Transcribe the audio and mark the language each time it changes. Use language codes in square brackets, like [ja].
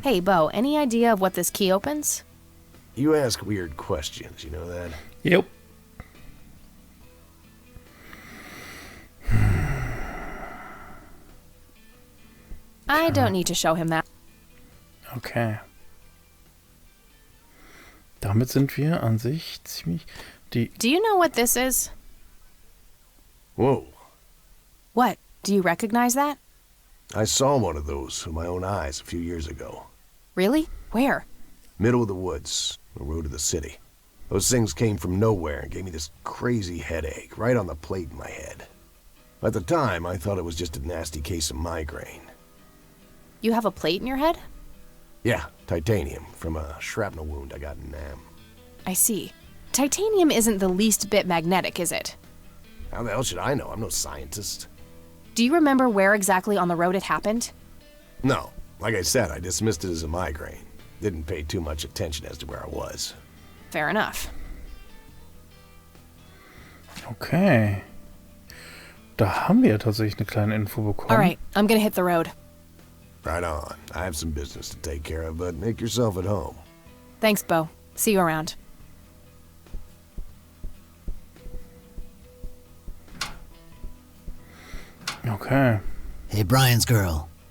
[en] Hey, Bo, any idea of what this key opens? You ask weird questions, you know that? Yep. I don't need to show him that. Okay. [de] Damit sind wir an sich ziemlich... [en] Do you know what this is? Whoa. What? Do you recognize that? I saw one of those with my own eyes a few years ago. Really? Where? Middle of the woods, the road to the city. Those things came from nowhere and gave me this crazy headache right on the plate in my head. At the time, I thought it was just a nasty case of migraine. You have a plate in your head? Yeah, titanium from a shrapnel wound I got in Nam. I see. Titanium isn't the least bit magnetic, is it? How the hell should I know? I'm no scientist. Do you remember where exactly on the road it happened? No, like I said, I dismissed it as a migraine. Didn't pay too much attention as to where I was. Fair enough. Okay. [de] Da haben wir tatsächlich eine kleine Info bekommen. [en] All right, I'm gonna hit the road. Right on. I have some business to take care of, but make yourself at home. Thanks, Bo. See you around. Okay. Hey, Brian's girl.